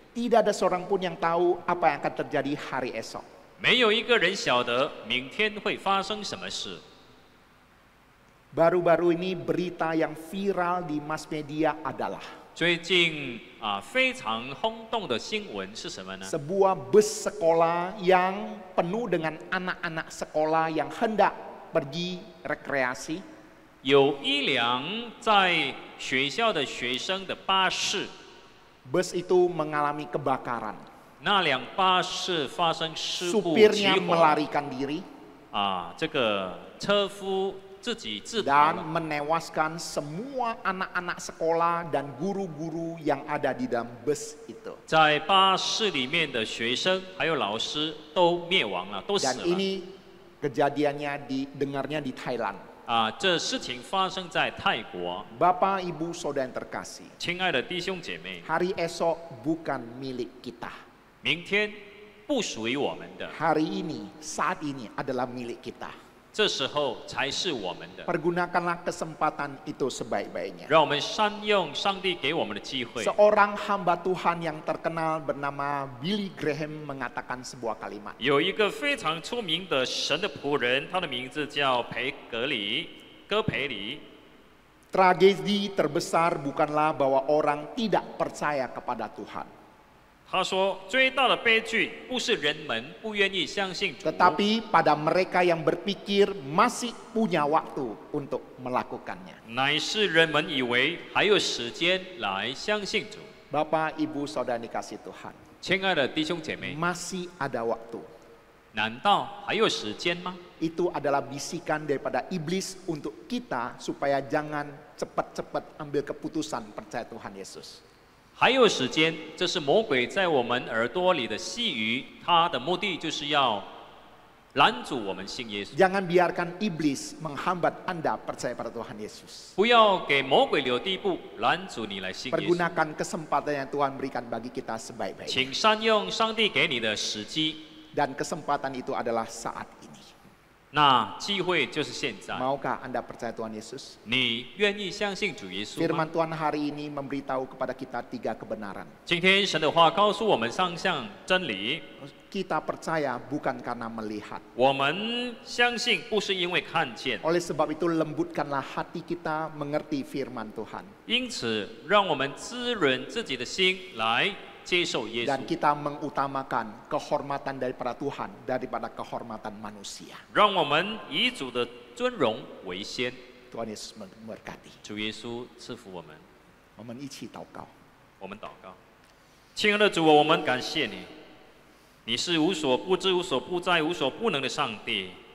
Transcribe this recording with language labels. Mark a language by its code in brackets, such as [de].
[id] Tidak ada seorang pun yang tahu apa yang akan terjadi hari esok. [zh] 没有一个人晓得明天会发生什么事。 [id] Baru-baru ini berita yang viral di mass media adalah [zh] 最近非常轰动的新闻是什么呢？ [id] sebuah bus sekolah yang penuh dengan anak-anak sekolah yang hendak pergi rekreasi. [zh] 有一辆在学校的学生的巴士， [id] Bus itu mengalami kebakaran. [zh] 那辆巴士发生事故起 [id] Supirnya [zh] 火， [id] melarikan diri [zh] 这个车夫自己自逃 [id] dan [zh] 了， [id] menewaskan semua anak-anak sekolah dan guru-guru yang ada di dalam bus itu. [zh] 在巴士里面的学生还有老师都灭亡了，都死 [id] Dan [zh] 了。 [id] ini kejadiannya didengarnya di Thailand. [zh] 这事情发生在泰国。 [id] Bapak, Ibu, Saudara yang terkasih, [zh] 亲爱的弟兄姐妹， [id] hari esok bukan milik kita. [zh] 明天不属于我们的， [id] Hari ini, saat ini adalah milik kita. [zh] 这时候才是我们的。 [id] Pergunakanlah kesempatan itu sebaik-baiknya. [zh] 让我们善用上帝给我们的机会。 [id] Seorang hamba Tuhan yang terkenal bernama Billy Graham mengatakan sebuah kalimat. [zh] 有一个非常出名的神的仆人，他的名字叫戈培里。 [id] Tragedi terbesar bukanlah bahwa orang tidak percaya kepada Tuhan, [zh] 他说，最大的悲剧不是人们不愿意相信主， [id] tetapi pada mereka yang berpikir masih punya waktu untuk melakukannya. [zh] 乃是人们以为还有时间来相信主。 [id] Bapak, Ibu, Saudara dikasih Tuhan, [zh] 亲爱的弟兄姐妹， [id] masih ada waktu. [zh] 难道还有时间吗？ [id] Itu adalah bisikan daripada iblis untuk kita supaya jangan cepat-cepat ambil keputusan percaya Tuhan Yesus. [zh] 还有时间，这是魔鬼在我们耳朵里的细语，他的目的就是要拦阻我们信耶稣。 [id] Jangan biarkan iblis menghambat Anda percaya pada Tuhan Yesus. [zh] 不要给魔鬼留地步，拦阻你来信耶稣。 [id] Pergunakan kesempatan yang Tuhan berikan bagi kita sebaik-baiknya. [zh] 请善用上帝给你的时机， [id] Dan kesempatan itu adalah saat ini. [zh] 那机会就是现在。 [id] Maukah Anda percaya Tuhan Yesus? [zh] 你愿意相信主耶稣吗？ [id] Firman Tuhan hari ini memberitahu kepada kita 3 kebenaran. [zh] 今天神的话告诉我们3项真理。 [id] Kita percaya bukan karena melihat. [zh] 我们相信不是因为看见， [id] Oleh sebab itu lembutkanlah hati kita mengerti firman Tuhan. [zh] 因此让我们滋润自己的心来接受耶稣 [id] Dan，kita mengutamakan kehormatan daripada Tuhan daripada kehormatan manusia. [zh] 让我们以主的尊荣为先。 [id] Tuhan Yesus memberkati. [zh] 主耶稣赐福我们，我们一起祷告。我们祷告。亲爱的主，我们感谢你，你是无所不知、无所不在、无所不能的上帝。